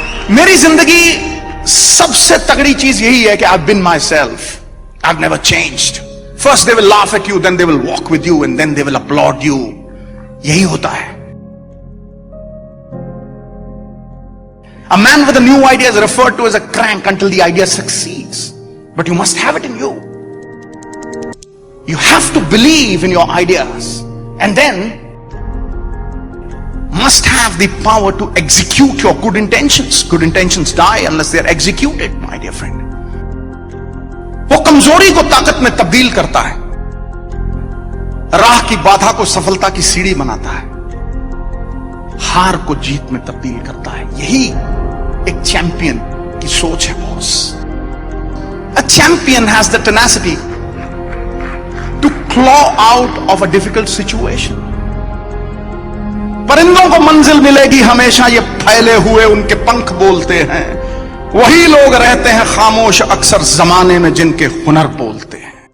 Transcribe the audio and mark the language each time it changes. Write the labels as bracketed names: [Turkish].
[Hindi] मेरी जिंदगी सबसे तगड़ी चीज यही है कि [English] I've been myself. I've never changed. First they will laugh at you, then they will walk with you, and then they will applaud you. [Hindi] यही होता है। [English] A man with a new idea is referred to as a crank until the idea succeeds. But you must have it in you. You have to believe in your ideas and then must have the power to execute your good intentions. Good intentions die unless they are executed, my dear friend. [Hindi] वो कमजोरी को ताकत में तब्दील करता है, राह की बाधा को सफलता की सीढ़ी बनाता है, हार को जीत में तब्दील करता है. यही एक चैंपियन की सोच है boss. [English] A champion has the tenacity to claw out of a difficult situation. [Hindi] परिंदों को मंजिल मिलेगी हमेशा, ये फैले हुए उनके पंख बोलते हैं. वही लोग रहते हैं खामोश अक्सर जमाने में जिनके हुनर बोलते हैं.